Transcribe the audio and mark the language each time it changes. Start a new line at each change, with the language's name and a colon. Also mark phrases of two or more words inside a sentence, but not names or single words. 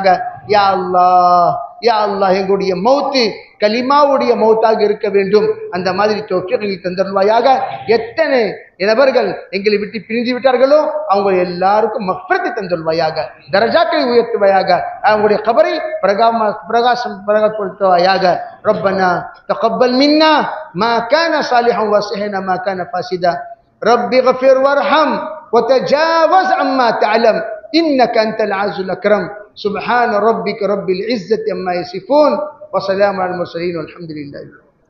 Tamil: யா அல்லாஹ் எங்களுடைய மௌத்து கலிமாவுடைய மௌத்தாக இருக்க வேண்டும். அந்த மாதிரி தௌஃபீக் தந்தல்வாயாக. எத்தனை நபர்கள் எங்களை விட்டு பிரிந்து விட்டார்களோ அவங்க எல்லாருக்கும் மஃபிரத்தை தந்தல்வாயாக. தரஜாக்களை உயர்த்துவாயாக. அவங்களுடைய கபரை பிரகாசப்படுத்துவாயாக.
Arabic: ربنا تقبل منا ما كان صالحا وصحنا ما كان فاسدا رب اغفر وارحم وتجاوز عما تعلم إنك أنت العزيز الأكرم سبحان ربك رب العزة عما يصفون وسلام على المرسلين والحمد لله.